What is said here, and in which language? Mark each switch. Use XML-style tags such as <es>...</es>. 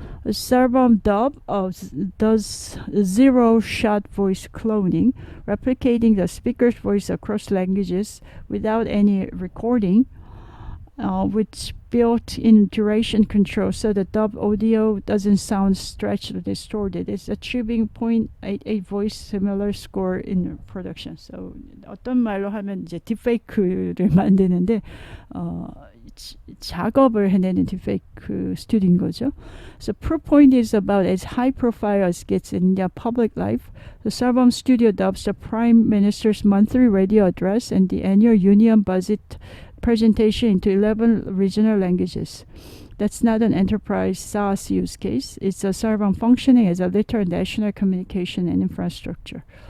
<en>Sarvam Dub does zero-shot voice cloning, replicating the speaker's voice across languages without any recording, which built-in duration control, so the dub audio doesn't sound stretched or distorted. It's achieving 0.88 voice similar score in production.</en> <ko>So 어떤 말로 하면 이제 딥페이크를 만드는데 작업을 해내는 딥페이크 스튜디오인 거죠.</ko> <en>So proof point is about as high profile as gets in India public life. The Sarvam studio dubs the Prime Minister's monthly radio address and the annual union budget presentation into 11 regional languages. That's not an enterprise SaaS use case. It's a Sarvam functioning as a literal national communication and infrastructure.</en>